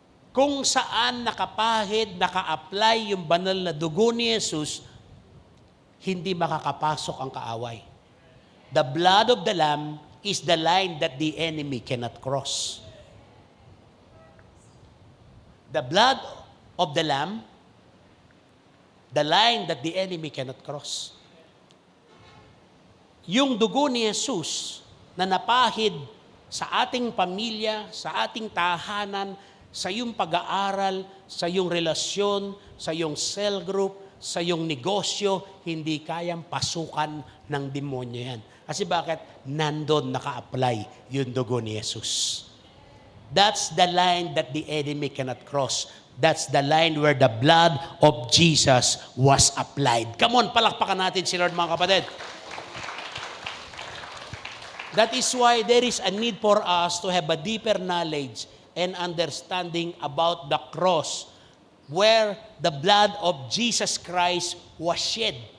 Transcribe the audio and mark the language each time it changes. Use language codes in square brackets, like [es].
[tl] Kung saan nakapahid, naka-apply yung banal na dugo ni Jesus, hindi makakapasok ang kaaway. [en] The blood of the Lamb is the line that the enemy cannot cross. The blood of the Lamb, the line that the enemy cannot cross. [tl] Yung dugo ni Jesus na napahid sa ating pamilya, sa ating tahanan, sa iyong pag-aaral, sa iyong relasyon, sa iyong cell group, sa iyong negosyo, hindi kayang pasukan ng demonyo yan. Kasi bakit? Nandun naka-apply yung dugo ni Jesus. [en] That's the line that the enemy cannot cross. That's the line where the blood of Jesus was applied. Come on, [tl] palakpakan natin si Lord, mga kapatid. [en] That is why there is a need for us to have a deeper knowledge and understanding about the cross where the blood of Jesus Christ was shed.